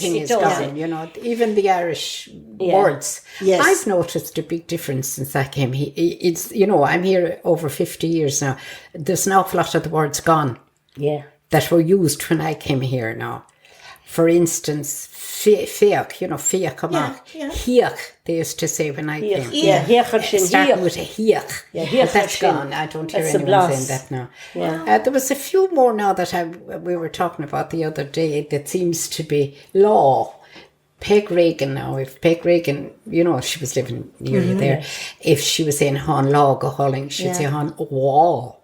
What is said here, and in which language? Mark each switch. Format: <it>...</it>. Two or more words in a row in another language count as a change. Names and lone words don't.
<en>thing is gone, you know. Even the Irish words. Yes. I've noticed a big difference since I came here. It's, you know, I'm here over 50 years now. There's an awful lot of the words gone. Yeah. That were used when I came here now. For instance,</en> <ga>feach,</ga> <en>you know,</en> <ga>feach amach.</ga> <en>Hiach, they used to say when I came. Starting with a hiach. But that's gone. I don't hear anyone saying that now. Yeah. There was a few more now that we were talking about the other day that seems to be law. Peg Reagan now, if Peg Reagan, you know, she was living nearly there, if she was saying</en> <ga>Hon Law go Holling,</ga> <en>she'd say</en> <ga>Hon Wall.</ga>